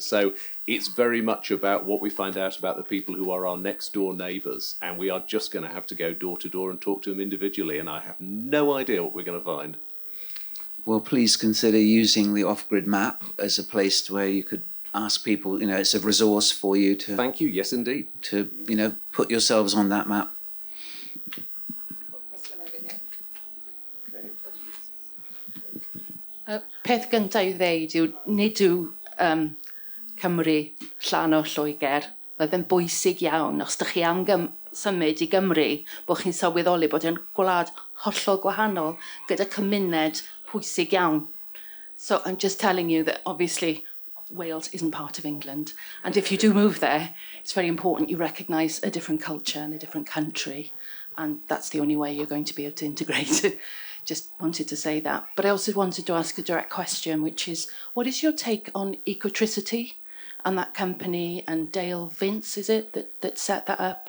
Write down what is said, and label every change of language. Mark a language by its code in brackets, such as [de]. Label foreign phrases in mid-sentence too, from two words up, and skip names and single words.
[en] So it's very much about what we find out about the people who are our next door neighbours, and we are just going to have to go door to door and talk to them individually, and I have no idea what we're going to find. Well, please consider using the off-grid map as a place where you could ask people, it's a resource for you to... Thank you, yes indeed. To, put yourselves on that map. [cy] Peth gyntaf i ddeud yw, nid yw Cymru llan o Lloegr. Oedd yn bwysig iawn, os ydych chi am symud i Gymru, bod chi'n sylweddoli bod yn gwlad hollol gwahanol gyda cymuned pwysig iawn. [en] So I'm just telling you that obviously Wales isn't part of England. And if you do move there, it's very important you recognise a different culture and a different country. And that's the only way you're going to be able to integrate. Just wanted to say that. But I also wanted to ask a direct question, which is, what is your take on Ecotricity and that company and Dale Vince, is it, that set that up?